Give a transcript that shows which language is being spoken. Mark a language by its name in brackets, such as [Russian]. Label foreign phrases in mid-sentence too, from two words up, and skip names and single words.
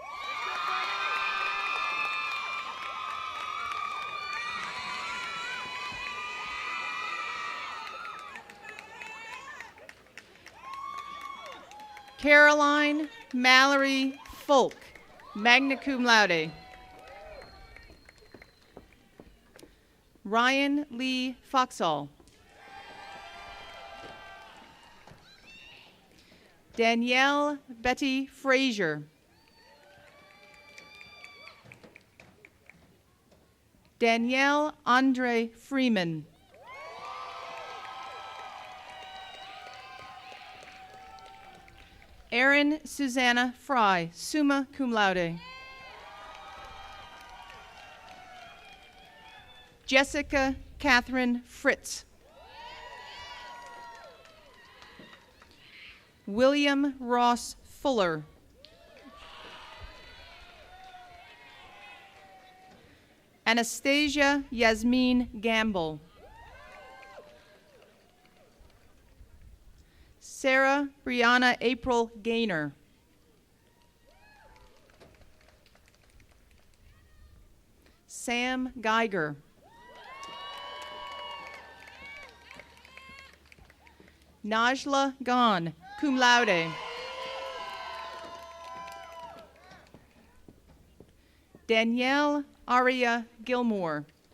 [English] Caroline Mallory Folk, [Latin] magna cum laude. [English] Ryan Lee Foxall. Danielle Betty Frazier. Danielle Andre Freeman. Erin Susanna Fry, [Latin] summa cum laude. [English] Jessica Catherine Fritz. William Ross Fuller. Anastasia Yasmin Gamble. Sarah Brianna April Gaynor. Sam Geiger. Najla Ghan, [Latin] cum laude. [English] Danielle Aria Gilmore.